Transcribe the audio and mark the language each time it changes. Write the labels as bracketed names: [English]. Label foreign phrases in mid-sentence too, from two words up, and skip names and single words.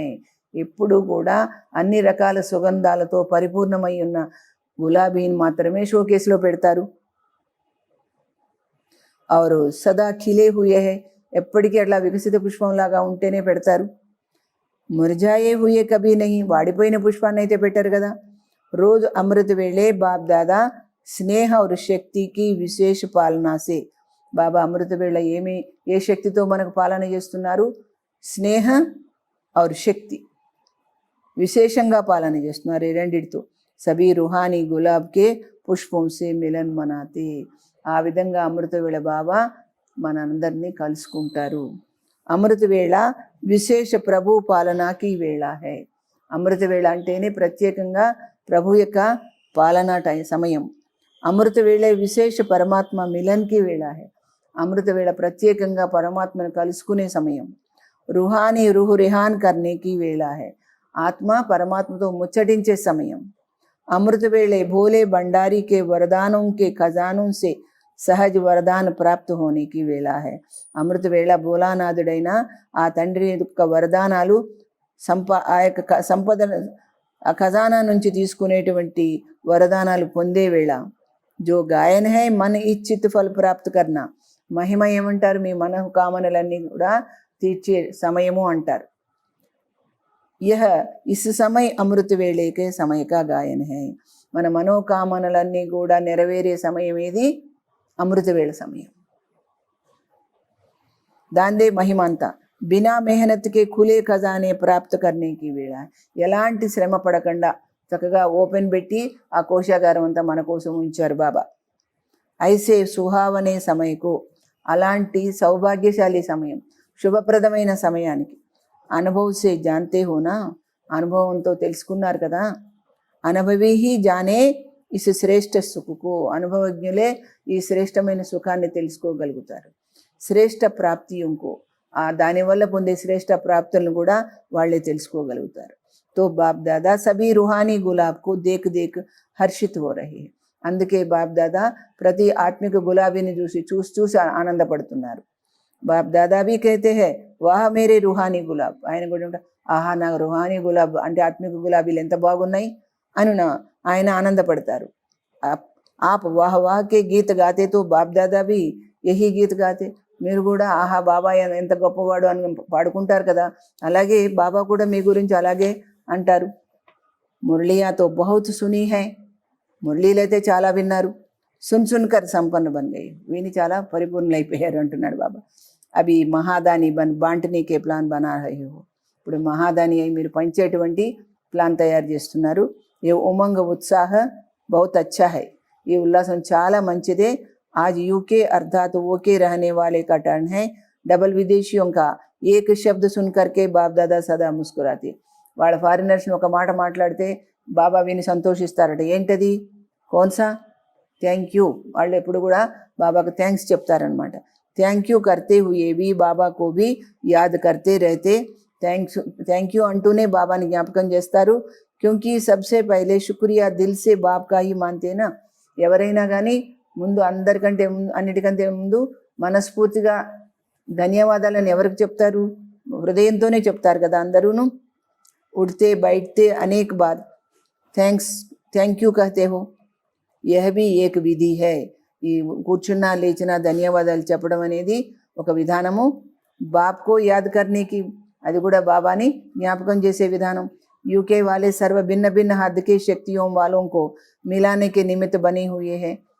[Telugu] ఎప్పుడు కూడా అన్ని రకాల సుగంధాలతో పరిపూర్ణమై ఉన్న గులాబీని మాత్రమే షోకేస్లో పెడతారు. [Hindi] और सदा खिले हुए है. [Telugu] ఎప్పటికీ అట్లా వికసిత పుష్పంలాగా ఉంటేనే పెడతారు. [Hindi] मुरझाए हुए कभी नहीं. [Telugu] వాడిపోయిన పుష్పాన్ని అయితే పెట్టారు కదా. [Hindi] रोज़ अमृत वेले बाप दादा स्नेह और शक्ति की विशेष पालना से. [Telugu] బాబా అమృత వేళ ఏ శక్తితో మనకు పాలన చేస్తున్నారు. స్నేహ और శక్తి విశేషంగా పాలన చేస్తున్నారు. ఈ రెండిటితో [Hindi] सभी रूहानी गुलाब के पुष्प से मिलन मनाते. [Telugu] ఆ విధంగా అమృత వేళ బాబా మనందరినీ కలుసుకుంటారు. [Hindi] अमृत वेला विशेष प्रभु पालना की वेला है. [Telugu] అమృత వేళ అంటేనే ప్రత్యేకంగా ప్రభు యొక్క పాలనా సమయం. [Hindi] अमृत वेला विशेष परमात्म मिलन की वेला है. [Telugu] అమృత వేళ ప్రత్యేకంగా పరమాత్మను కలుసుకునే సమయం. [Hindi] रूहानी रूह रिहान करने की वेला है. [Telugu] ఆత్మ పరమాత్మతో ముచ్చటించే సమయం. [Hindi] अमृत वेला भोले भंडारी के वरदान के खज़ाने से सहज वरदान प्राप्त होने की वेला है. [Telugu] అమృత వేళ భోలానాథుడైన ఆ తండ్రి యొక్క వరదానాలు ఆ యొక్క సంపద ఆ ఖజానా నుంచి తీసుకునేటువంటి వరదానాలు పొందే వేళ. [Hindi] जो गायन है मन इच्छित फल प्राप्त करना. [Telugu] మహిమ ఏమంటారు, మీ మన కామనలన్నీ కూడా తీర్చే సమయము అంటారు. [Hindi] यह इस समय अमृत वेले के समय का गायन है. [Telugu] మన మనోకామనలన్నీ కూడా నెరవేరే సమయం ఏది, అమృత వేళ సమయం. దాందే మహిమ అంతా. [Hindi] बिना मेहनत के खुले खज़ाने प्राप्त करने की वेला. [Telugu] ఎలాంటి శ్రమ పడకుండా చక్కగా ఓపెన్ పెట్టి ఆ కోశాగారం అంతా మన కోసం ఉంచారు బాబా. [Hindi] ऐसे सुहावने समय को. [Telugu] అలాంటి సౌభాగ్యశాలి సమయం. శుభప్రదమైన సమయానికి. [Hindi] अनुभव से जानते हो ना, [Telugu] అనుభవంతో తెలుసుకున్నారు కదా. [Hindi] अनुभवी ही जाने इस श्रेष्ठ सुख को, [Telugu] అనుభవజ్ఞులే ఈ శ్రేష్టమైన సుఖాన్ని తెలుసుకోగలుగుతారు. [Hindi] श्रेष्ठ प्राप्ति इनको, [Telugu] దానివల్ల పొందే శ్రేష్ఠ ప్రాప్తులను కూడా వాళ్ళే తెలుసుకోగలుగుతారు. [Hindi] तो बाप दादा सभी रूहानी गुलाब को देख देख हर्षित हो रहे. [Telugu] అందుకే బాప్ దాదా ప్రతి ఆత్మిక గులాబీని చూసి ఆనందపడుతున్నారు. [Hindi] बाप दादा भी कहते है वाह मेरे रूहानी गुलाब. [Telugu] ఆయన కూడా ఆహా నా [Hindi] रूहानी गुलाब [Telugu] అంటే ఆత్మిక గులాబీలు ఎంత బాగున్నాయి అని ఆయన ఆనందపడతారు. [Hindi] आप वाह वाह के गीत गाते तो बाप दादा भी यही गीत गाते. [Telugu] మీరు కూడా ఆహా బాబా ఎంత గొప్పవాడు అని పాడుకుంటారు కదా, అలాగే బాబా కూడా మీ గురించి అలాగే అంటారు. [Hindi] मुरलियां तो बहुत सुनी है, [Telugu] మురళీలు అయితే చాలా విన్నారు. [Hindi] सुनकर संपन्न बन गई, [Telugu] విని చాలా పరిపూర్ణులైపోయారు అంటున్నాడు బాబా. [Hindi] अभी महादानी बांटने के प्लान बना रहे हो. [Telugu] ఇప్పుడు మహాదాని అయి మీరు పంచేటువంటి ప్లాన్ తయారు చేస్తున్నారు. [Hindi] ये उमंग उत्साह बहुत अच्छा है, [Telugu] ఈ ఉల్లాసం చాలా మంచిదే. [Hindi] आज यूके अर्थात ओके रहने वाले का टर्न है. डबल विदेशियों का एक शब्द सुन करके बाप दादा सदा मुस्कुराते. [Telugu] వాళ్ళ ఫారినర్స్ని ఒక మాట మాట్లాడితే బాబా విని సంతోషిస్తారట. ఏంటది? కోన్సా? [English] thank you. [Telugu] వాళ్ళు ఎప్పుడు కూడా బాబాకు థ్యాంక్స్ చెప్తారనమాట. [English] thank you [Hindi] करते हुए भी बाबा को भी याद करते रहते. [English] thank you [Telugu] అంటూనే బాబాని జ్ఞాపకం చేస్తారు. [Hindi] क्योंकि सबसे पहले शुक्रिया दिल से बाप का ही मानते ना. [Telugu] ఎవరైనా కానీ ముందు అన్నిటికంటే ముందు మనస్ఫూర్తిగా ధన్యవాదాలను ఎవరికి చెప్తారు? హృదయంతోనే చెప్తారు కదా అందరూను. [Hindi] उड़ते बैठते अनेक बार [English] thank you [Hindi] कहते हो. यह भी एक विधि है. [Telugu] ఈ కూర్చున్నా లేచినా ధన్యవాదాలు చెప్పడం అనేది ఒక విధానము. [Hindi] बाप को याद करने की, [Telugu] అది కూడా బాబాని జ్ఞాపకం చేసే విధానం. [Hindi] यूके वाले सर्व भिन्न भिन्न हद के शक्तियों वालों को मिलाने के निमित्त बने हुए हैं.